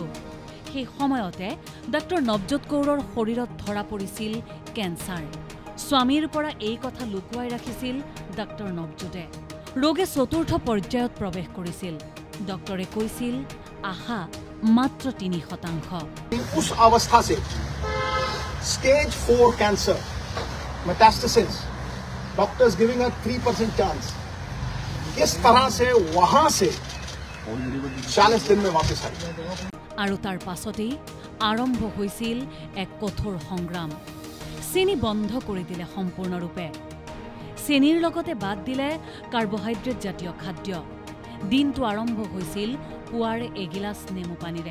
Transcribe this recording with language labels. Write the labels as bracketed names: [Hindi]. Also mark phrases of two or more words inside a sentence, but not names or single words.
[Assamese] সেই সময়তে ডাক্তৰ নৱজোৎ কৌৰৰ শৰীৰত ধৰা পৰিছিল কেঞ্চাৰ। স্বামীৰ পৰা এই কথা লুকুৱাই ৰাখিছিল ডাক্তৰ নৱজোতে। ৰোগে চতুৰ্থ পৰ্যায়ত প্ৰৱেশ কৰিছিল। ডক্টৰে কৈছিল আশা মাত্ৰ 3%। [Hindi] उस अवस्था से [English] stage 4 cancer metastasis, doctors giving a 3% chance. [Hindi] इस तरह से वहां से 40 दिन में वापस आई। [Assamese] আৰু তাৰ পাছতেই আৰম্ভ হৈছিল এক কঠোৰ সংগ্ৰাম। চেনি বন্ধ কৰি দিলে সম্পূৰ্ণৰূপে। চেনিৰ লগতে বাদ দিলে কাৰ্বহাইড্ৰেট জাতীয় খাদ্য। দিনটো আৰম্ভ হৈছিল পুৱাৰ এগিলাচ নেমু পানীৰে।